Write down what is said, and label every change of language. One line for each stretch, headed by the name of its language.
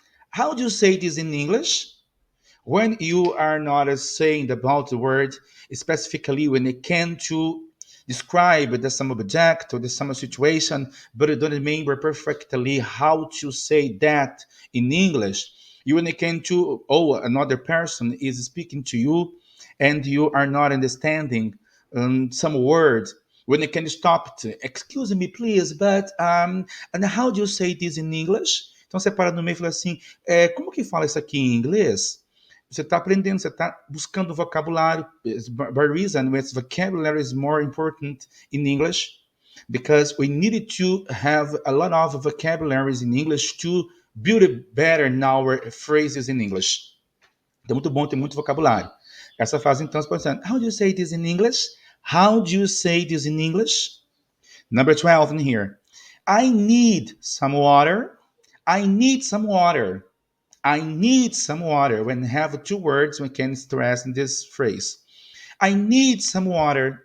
English: How do you say this in English? When you are not saying about the word specifically when it can to describe the some object or the some situation, but you don't remember perfectly how to say that in English. You when it can to another person is speaking to you and you are not understanding some words when you can stop to excuse me please, but and how do you say this in English?
Portuguese: Então você para no meio e fala assim, como que fala isso aqui em inglês? Você está aprendendo, você está buscando vocabulário.
English: By reason, which vocabulary is more important in English because we needed to have a lot of vocabularies in English to build it better in our phrases in English.
Portuguese: Então, muito bom ter muito vocabulário. Essa fase, então, você pode dizer,
English: how do you say this in English? How do you say this in English? Number 12 in here. I need some water. I need some water. I need some water. When we have two words, we can stress in this phrase. I need some water.